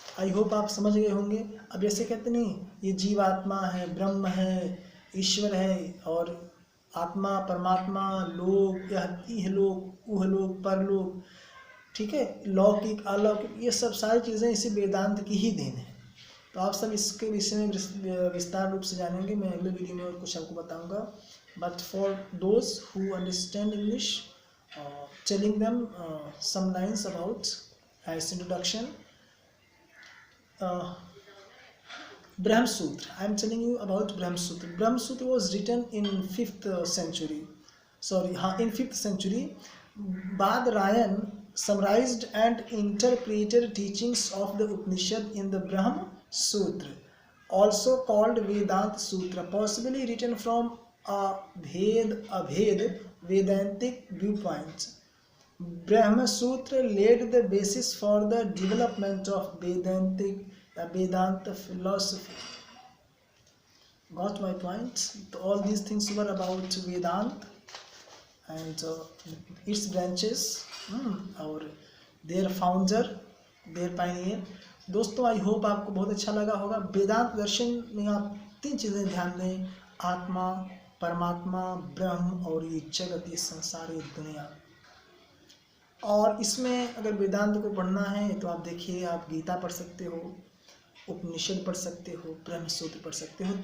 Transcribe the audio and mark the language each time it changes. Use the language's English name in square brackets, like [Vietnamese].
[English] I hope [Hindi] आप समझ गए होंगे। अब ऐसे कहते नहीं, ये जीव आत्मा है, ब्रह्म है, ईश्वर है, और आत्मा, परमात्मा, लोक, यह लोक, उह लोक, परलोक, ठीक है, लौकिक, अलौकिक, ये सब सारी चीज़ें इसी वेदांत की ही देन है। तो आप सब इसके विषय में विस्तार रूप से जानेंगे। मैं अगले वीडियो में और कुछ आपको बताऊंगा। [English] But for those who understand English, telling them some lines about as introduction. Brahma Sutra. I am telling you about Brahma Sutra. Brahma Sutra was written in 5th century. In 5th century, Badarayana summarized and interpreted teachings of the Upanishad in the Brahma Sutra, also called Vedanta Sutra, possibly written from a Abhed Vedantic viewpoint. Brahma Sutra laid the basis for the development of Vedanta philosophy. Got my point? All these things were about Vedanta and its branches [Hindi] और [English] their founder, their pioneer. [Hindi] दोस्तों [English] I hope [Hindi] आपको बहुत अच्छा लगा होगा। वेदांत दर्शन में आप 3 चीज़ें ध्यान दें, आत्मा, परमात्मा, ब्रह्म और ये जगत, ये संसार, ये दुनिया। और इसमें अगर वेदांत को पढ़ना है तो आप देखिए, आप गीता पढ़ सकते हो, उपनिषद पढ़ सकते हो, ब्रह्म सूत्र पढ़ सकते हो।